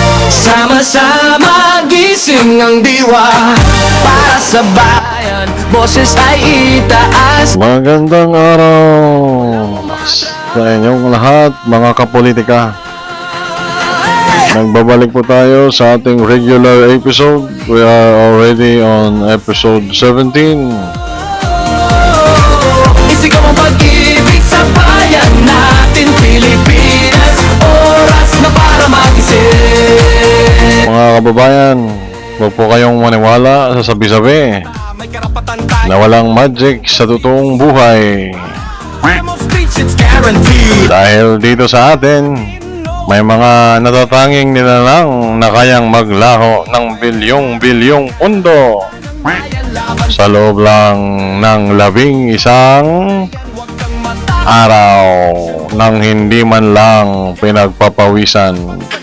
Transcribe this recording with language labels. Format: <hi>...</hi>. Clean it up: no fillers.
<tl>Sama-sama gising ang diwa. Para sa bayan, boses ay itaas. Magandang araw sa inyong lahat, mga kapolitika. Nagbabalik po tayo sa ating regular episode.</tl> <en>We are already on episode 17.</en> <tl>Isigaw ang pag-ibig sa bayan natin, Pilipinas. Oras na para magising. Mga kababayan, huwag po kayong maniwala sa sabi-sabi May karapatan tayo. na walang magic sa totoong buhay.</tl> <en>Freedom of speech, it's guaranteed.</en> <tl>Dahil dito sa atin, may mga natatanging nilalang na kayang maglaho ng bilyong-bilyong pundo sa loob lang ng 11 araw nang hindi man lang pinagpapawisan.</tl>